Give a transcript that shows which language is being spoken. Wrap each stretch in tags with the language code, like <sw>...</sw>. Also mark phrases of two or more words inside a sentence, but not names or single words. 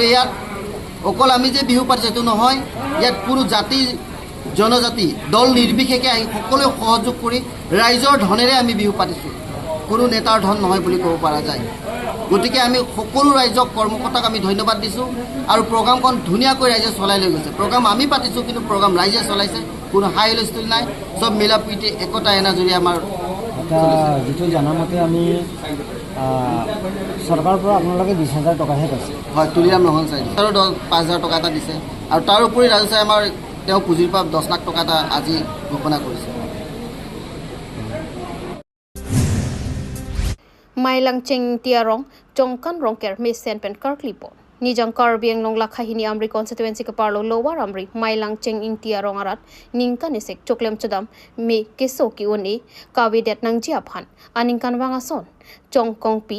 <as>ইয়াত অকল আমি যে বিহু পাতিছোঁ সেইটো নহয় ইয়াত কোনো জাতি জনজাতি দল নিৰ্বিশেষে আহি সকলোৱে সহযোগ কৰি ৰাইজৰ ধনেৰে আমি বিহু পাতিছোঁ কোনো নেতাৰ ধন নহয় বুলি ক'ব পৰা যায় গতিকে আমি সকলো ৰাইজক কৰ্মকৰ্তাক আমি ধন্যবাদ দিছোঁ আৰু প্ৰগ্ৰামখন ধুনীয়াকৈ ৰাইজে চলাই লৈ গৈছে প্ৰগ্ৰাম আমি পাতিছোঁ কিন্তু প্ৰগ্ৰাম ৰাইজে চলাইছে কোনো হাই হুলস্থুল নাই চব মিলা প্ৰীতি একতা এনাজৰি আমাৰ যিটো জানামতে আমি চৰকাৰৰ পৰা আপোনালোকে 20,000 টকাহে পাইছে হয় তুলিৰাম ৰংহাং ছাৰে আৰু 5,000 টকা এটা দিছে আৰু তাৰ উপৰি ৰাজু ছাৰে আমাৰ তেওঁ পুঁজিৰ পৰা 10 লাখ টকা এটা আজি ঘোষণা কৰিছে</as> <mjw>Mailang cheng tiarong jongkan rongker mesen pen karklipon nijang Karbi Anglong lakhahini Amri constituency ke parlo lower Amri Mailang cheng ing tiarong arat ningkan isek choklem chodam me keso ki oni kawidet nang jiaphan aningkan wangason jongkong pi</mjw>